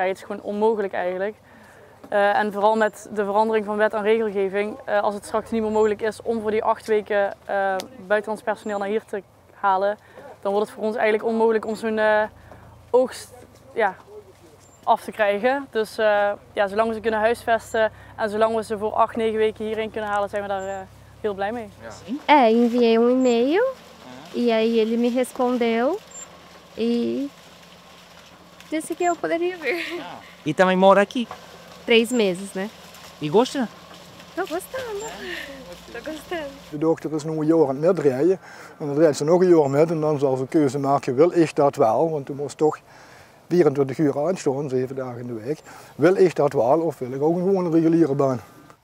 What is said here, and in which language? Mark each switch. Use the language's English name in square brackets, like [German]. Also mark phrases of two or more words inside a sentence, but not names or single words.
[Dutch] Het is gewoon onmogelijk eigenlijk. En vooral met de verandering van wet en regelgeving, als het straks niet meer mogelijk is om voor die 8 weken buitenlands personeel naar hier te halen, dan wordt het voor ons eigenlijk onmogelijk om zo'n oogst af te krijgen. Dus zolang we ze kunnen huisvesten en zolang we ze voor 8, 9 weken hierheen kunnen halen, zijn we daar heel blij mee. [Portuguese] Enviei e-mail e aí ele me respondeu e disse que eu poderia vir. E também mora aqui. 3 meses, né? E gosta? Tô gostando. Tô gostando. [Dutch] De dochter is nu een jaar aan het metrijden. En dan rijdt ze nog een jaar met en dan zal ze een keuze maken, wil ik dat wel? Want toen moest toch 24 uur aanstaan, 7 dagen in de week. Wil ik dat wel of wil ik ook gewoon een reguliere baan?